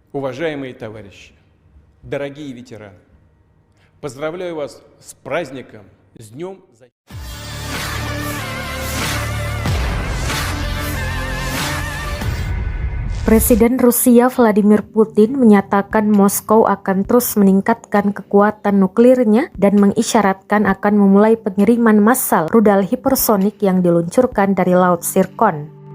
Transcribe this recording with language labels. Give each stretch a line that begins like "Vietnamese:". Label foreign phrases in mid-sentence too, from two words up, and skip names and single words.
Russian: Уважаемые товарищи, дорогие ветераны, поздравляю вас с праздником, с Днем защиты.
Indonesian: Presiden Rusia Vladimir Putin menyatakan Moskow akan terus meningkatkan kekuatan nuklirnya dan mengisyaratkan akan memulai pengiriman massal rudal hipersonik yang diluncurkan dari Laut Zirkon.